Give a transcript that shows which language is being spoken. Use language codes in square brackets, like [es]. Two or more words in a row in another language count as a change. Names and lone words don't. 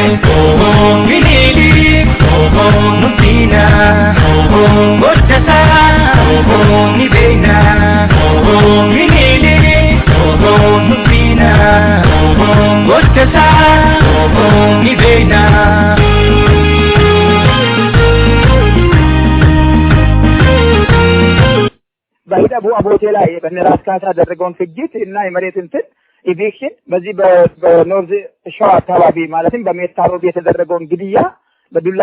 [am] Oh minili, oh nutina, oh godasa, oh nibena, oh minili, oh nutina, oh godasa, oh nibena. በሂደቡ አቦቴ ላይ በነራስ ካሳ ያደረገውን ፍጅት እና የመሬት እንትን ኢቪክሽን በዚህ በኖርዝ ሸዋ አካባቢ ማለትም በሜታ ሮድ የተደረገውን ግድያ በዱላ